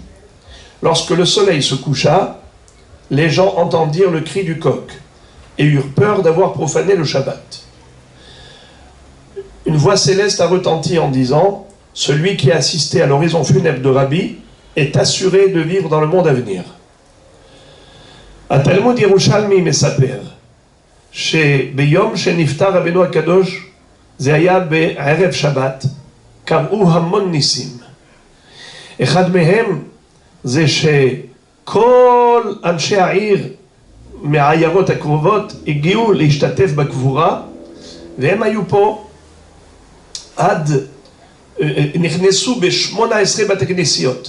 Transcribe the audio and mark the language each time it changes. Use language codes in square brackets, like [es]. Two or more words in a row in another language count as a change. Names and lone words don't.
[fr] Lorsque le soleil se coucha, les gens entendirent le cri du coq et eurent peur d'avoir profané le Shabbat. Une voix céleste a retenti en disant: celui qui a assisté à l'horizon funèbre de Rabbi est assuré de vivre dans le monde à venir. [he] התלמוד ירושלמי מספר שביום שנפטר רבנו הקדוש, זה היה בערב שבת, קראו המון ניסים. אחד מהם זה שכל אנשי העיר מהעיירות הקרובות הגיעו להשתתף בקבורה, והם היו פה עד, נכנסו ב-18 בתי כנסיות.